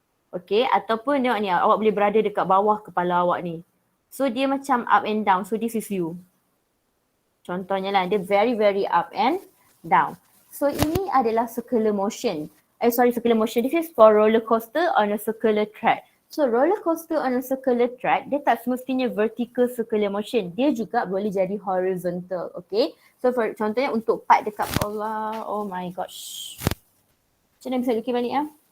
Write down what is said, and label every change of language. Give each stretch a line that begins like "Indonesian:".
Malay: Okay, ataupun tengok ni, awak boleh berada dekat bawah kepala awak ni.
English: So,
Malay: dia macam
English: up and down. So, this is you.
Malay: Contohnya lah, dia
English: very up and down.
Malay: So ini adalah circular motion.
English: Circular motion. This is for roller coaster on a circular track.
Malay: So roller coaster on a circular track, dia tak semestinya vertical circular motion. Dia juga boleh jadi horizontal.
English: Okay.
Malay: So for contohnya untuk part dekat bawah.
English: Oh my gosh.
Malay: Macam mana bisa lukis balik ya?